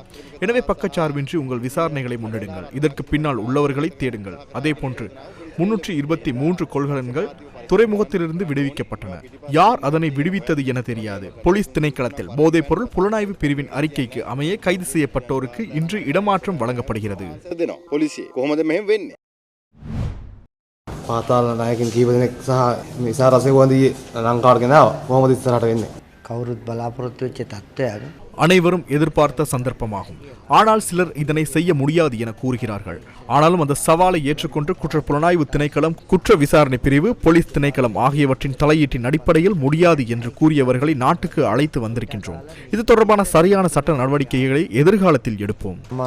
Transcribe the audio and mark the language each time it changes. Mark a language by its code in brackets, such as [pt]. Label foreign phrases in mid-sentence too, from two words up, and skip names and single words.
[ta] எனவே பக்கச்சார்பின்றி உங்கள் விசாரணைகளை முன்னெடுங்கள். இதற்கு பின்னால் உள்ளவர்களை தேடுங்கள். அதேபோன்று 323 கொள்கலன்கள் துறைமுகத்திலிருந்து விடுவிக்கப்பட்டன. யார் அதனை விடுவித்தது என தெரியாது. போலீஸ் திணைக்களத்தில் போதைப் பொருள் புலனாய்வு பிரிவின் அறிக்கைக்கு அமைய கைது செய்யப்பட்டோருக்கு இன்று இடமாற்றம் வழங்கப்படுகிறது. [si] පාතාල නායකයන් කීප දෙනෙක් සහ මිසා රසගුවන්දී ලංකාවට ගෙනාවා. කොහොමද ඉස්සරහට වෙන්නේ? කවුරුත් බලාපොරොත්තු වෙච්ච තත්ත්වයක්. [ta] அனைவரும் எதிர்பார்த்த சந்தர்ப்பமாகும். ஆனால் சிலர் இதனை செய்ய முடியாது என கூறுகிறார்கள். ஆனாலும் அந்த சவாலை ஏற்றுக்கொண்டு குற்ற புலனாய்வு திணைக்களம், குற்ற விசாரணை பிரிவு, போலீஸ் திணைக்களம் ஆகியவற்றின் தலையீட்டின் அடிப்படையில் முடியாது என்று கூறியவர்களை நாட்டுக்கு அழைத்து வந்திருக்கின்றோம். இது தொடர்பான சரியான சட்ட நடவடிக்கைகளை எதிர்காலத்தில் எடுப்போம்.